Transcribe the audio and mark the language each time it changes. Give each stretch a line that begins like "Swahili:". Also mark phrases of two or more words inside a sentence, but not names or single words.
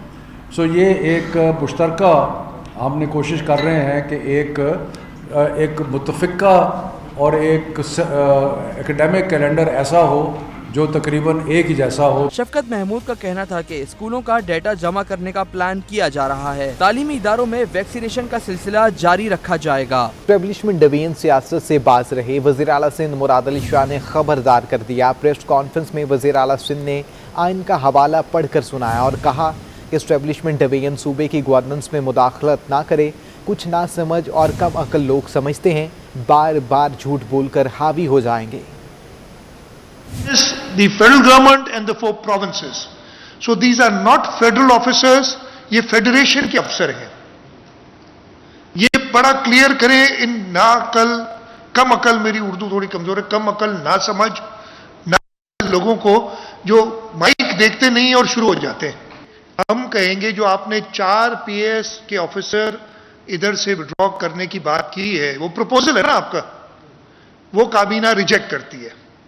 Urdu: سو یہ ایک مشترکہ ہم نے کوشش کر رہے ہیں کہ ایک متفقہ اور ایک اکیڈمک کیلنڈر ایسا ہو جو تقریباً ایک ہی جیسا ہو. شفقت محمود کا کہنا تھا کہ اسکولوں کا ڈیٹا جمع کرنے کا پلان کیا جا رہا ہے. تعلیمی اداروں میں ویکسینیشن کا سلسلہ جاری رکھا جائے گا.
English: establishment division
Urdu: سیاست سے باز رہے وزیر اعلیٰ سندھ مراد علی شاہ نے خبردار کر دیا.
English: press conference
Urdu: میں وزیر اعلیٰ سندھ نے آئین کا حوالہ پڑھ کر سنایا اور کہا کہ
English: establishment division
Urdu: صوبے کی گورننس میں مداخلت نہ کرے. کچھ ناسمجھ اور کم عقل لوگ سمجھتے ہیں بار بار جھوٹ بول کر حاوی ہو جائیں گے.
English: The federal government and the 4 provinces. So these are not federal officers,
Urdu: یہ فیڈریشن کے افسر ہیں. یہ بڑا کلیئر کریں ان نا عقل، کم عقل، میری اردو تھوڑی کمزور ہے، کم عقل، ناسمجھ، نا لوگوں کو جو مائیک دیکھتے نہیں اور شروع ہو جاتے ہیں. ہم کہیں گے جو آپ نے 4 PAS کے آفیسر ادھر سے وِدڈرا کرنے کی بات کی ہے، وہ پروپوزل ہے نا آپ کا، وہ کابینہ ریجیکٹ کرتی ہے.